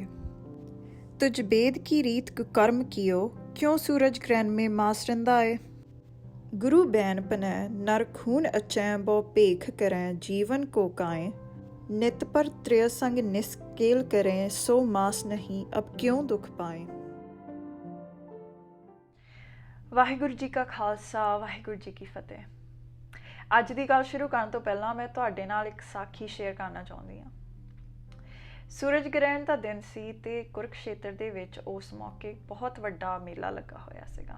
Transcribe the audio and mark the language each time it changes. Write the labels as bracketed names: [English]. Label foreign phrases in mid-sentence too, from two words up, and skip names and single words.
[Braj] तुझ बेद की रीत कुकर्म कियो, क्यों सूरज ग्रहण में मास रंधाए। गुरु बैन पनै नर खून अचै, बो भेख करें जीवन को काएं। नित पर त्रिय संग निस्केल करें, सो मास नहीं अब क्यों दुख पाए। [Punjabi] ਵਾਹਿਗੁਰੂ ਜੀ ਕਾ ਖਾਲਸਾ ਵਾਹਿਗੁਰੂ ਜੀ ਕੀ ਫਤਿਹ। ਅੱਜ ਦੀ ਗੱਲ ਸ਼ੁਰੂ ਕਰਨ ਤੋਂ ਪਹਿਲਾਂ ਮੈਂ ਤੁਹਾਡੇ ਨਾਲ ਇੱਕ ਸਾਖੀ ਸ਼ੇਅਰ ਕਰਨਾ ਚਾਹੁੰਦੀ ਹਾਂ। ਸੂਰਜ ਗ੍ਰਹਿਣ ਦਾ ਦਿਨ ਸੀ ਤੇ ਕੁਰੂਕਸ਼ੇਤਰ ਦੇ ਵਿੱਚ ਉਸ ਮੌਕੇ ਬਹੁਤ ਵੱਡਾ ਮੇਲਾ ਲੱਗਾ ਹੋਇਆ ਸੀਗਾ।